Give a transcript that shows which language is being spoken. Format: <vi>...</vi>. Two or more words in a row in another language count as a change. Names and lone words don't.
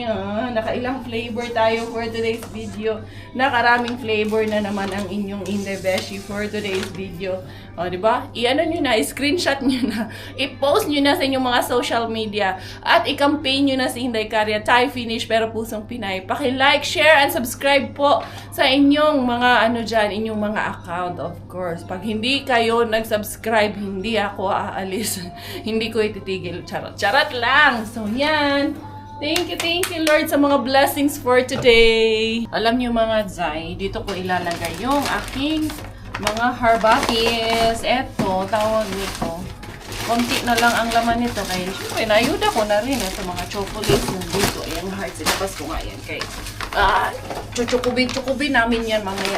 <tl>Nakailang flavor tayo</tl> <en>for today's video.</en> <tl>Nakaraming flavor na naman ang inyong Inday Beshi</tl> <en>for today's video.</en> <tl>Di ba? I-ano nyo na, i-screenshot nyo na, i-post nyo na sa inyong mga social media at i-campaign pay nyo na si Inday Karya,</tl> <en>Thai finish</en> <tl>pero pusong Pinay. Paki-</tl> <en>like, share, and subscribe</en> <tl>po sa inyong mga ano dyan, inyong mga account,</tl> <en>of course.</en> <tl>Pag hindi kayo nag-subscribe, hindi ako aalis. Hindi ko ititigil. Charot lang. So, yan.</tl> <en>Thank you,</en> <tl>Lord, sa mga blessings</tl> <en>for today.</en> <tl>Alam niyo mga Zay, dito ko ilalagay yung aking mga harbatis. Eto, tawag nito. Konti na lang ang laman nito. Kaya, syempre, naayuda ko na rin ito mga chocolates nandito. Ayan, hearts. Ilabas ko nga yan kay chuchukubin namin yan mamaya.</tl>